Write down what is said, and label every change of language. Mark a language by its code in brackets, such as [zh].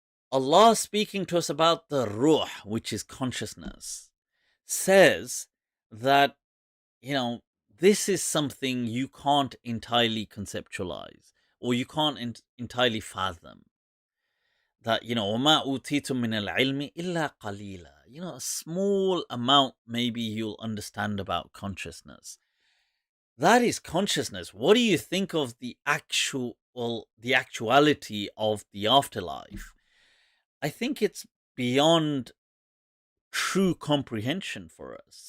[en] Allah speaking to us about the ruh, which is consciousness, says that, this is something you can't entirely conceptualize or you can't entirely fathom. [ar] That, وَمَا أُوتِيتُم مِّنَ الْعِلْمِ إِلَّا قَلِيلًا. [en] A small amount maybe you'll understand about consciousness. That is consciousness. What do you think of the actuality of the afterlife? I think it's beyond true comprehension for us.